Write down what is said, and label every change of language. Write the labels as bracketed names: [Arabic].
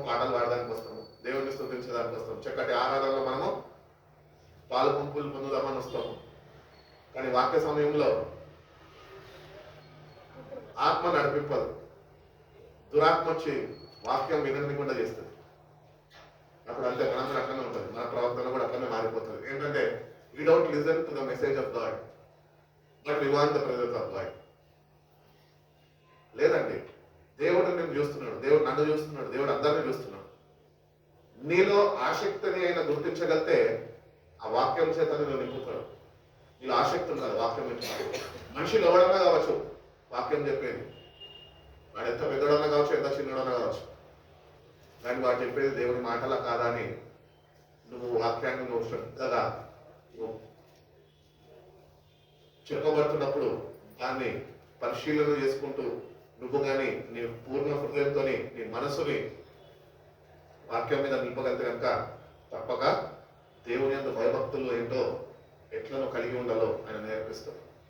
[Telugu] పాటలు పాడడానికి వస్తాము, దేవుడిని స్తుతించడానికి వస్తాము, చక్కటి ఆరాధనలో మనము పాలు పంపులు పొందుదామని వస్తాము. కానీ వాక్య సమయంలో ఆత్మ నడిపింపదు, దురాత్మ వచ్చి వాక్యం వినకుండా చేస్తుంది. అప్పుడు అంతే, మనందరూ అట్లనే ఉంటుంది, మన ప్రవర్తన కూడా అట్లనే మారిపోతుంది. ఏంటంటే [English] we don't listen to the message of God, but we want the presence of God. [Telugu] లేదండి, దేవుడు నేను చూస్తున్నాడు, దేవుడు నన్ను చూస్తున్నాడు, దేవుడు అందరినీ చూస్తున్నాడు. నీలో ఆసక్తిని అయినా గుర్తించగలితే ఆ వాక్యం చేత నేను నింపుతాడు. నీలో ఆసక్తి ఉండాలి వాక్యం నుంచి. మనిషిలో ఎవడన్నా కావచ్చు వాక్యం చెప్పేది, వాడు ఎంత పెద్దడన్నా కావచ్చు, ఎంత చిన్నడన్నా కావచ్చు, కానీ వాడు చెప్పేది దేవుని మాటలా కాదా అని నువ్వు వాక్యాన్ని నువ్వు శ్రద్ధగా చెప్పబడుతున్నప్పుడు దాన్ని పరిశీలన చేసుకుంటూ నువ్వు కానీ నీ పూర్ణ హృదయంతో నీ మనసుని వాక్యం మీద నింపగలిగితే కనుక తప్పక దేవుని యొక్క భయభక్తులు ఏంటో ఎట్లను కలిగి ఉండాలో ఆయన నేర్పిస్తాడు.